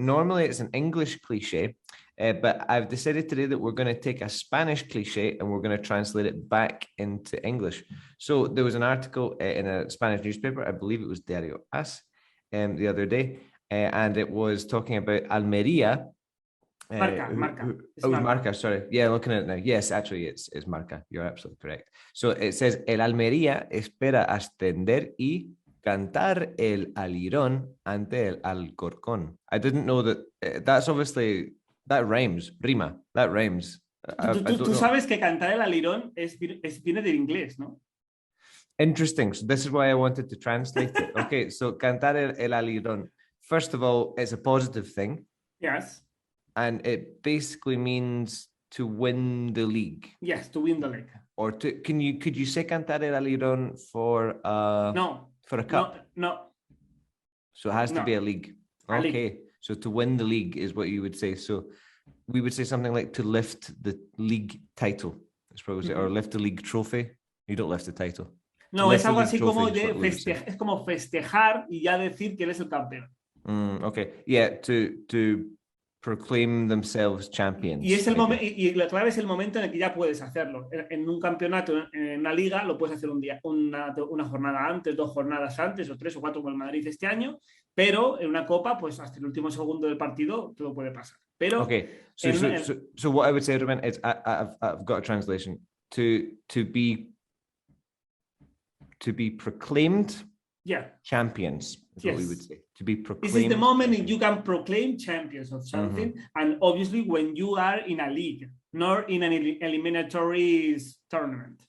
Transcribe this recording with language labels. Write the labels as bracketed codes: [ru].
[en] Normally it's an English cliche, but I've decided today that we're going to take a Spanish cliche and we're going to translate it back into English. So there was an article in a Spanish newspaper, I believe it was Diario As, the other day, and it was talking about Almeria. Marca, sorry. Yeah, looking at it now. Yes, actually, it's Marca. You're absolutely correct. So it says, [es] El Almería espera ascender y cantar el alirón ante el Alcorcón. [en] I didn't know that. That's obviously, that rhymes. Rima. That rhymes. [es] Tú sabes que cantar el alirón viene del inglés, ¿no? [en] Interesting. So this is why I wanted to translate it. Okay, so cantar el alirón. First of all, it's a positive thing. Yes. And it basically means to win the league. Yes, to win the league. Or could you say cantar el alirón for a cup? No. So it has to be a league. Okay. So to win the league is what you would say. So we would say something like to lift the league title. It's probably or lift the league trophy. You don't lift the title. [es] No, es algo así como de festejar, es como festejar y ya decir que él es el campeón. [en] Okay. Yeah, to proclaim themselves champions. [es] Y la clave es el momento en el que ya puedes hacerlo. En un campeonato, en una liga, lo puedes hacer un día, una jornada antes, 2 jornadas antes, o 3 o 4 como el Madrid este año, pero en una copa, pues hasta el último segundo del partido todo puede pasar. Pero [en] okay, so what I would say, Ruben, is I've got a translation. To be proclaimed champions is what we would say. To be proclaimed. This is the moment in you can proclaim champions of something, and obviously when you are in a league, not in an eliminatory tournament.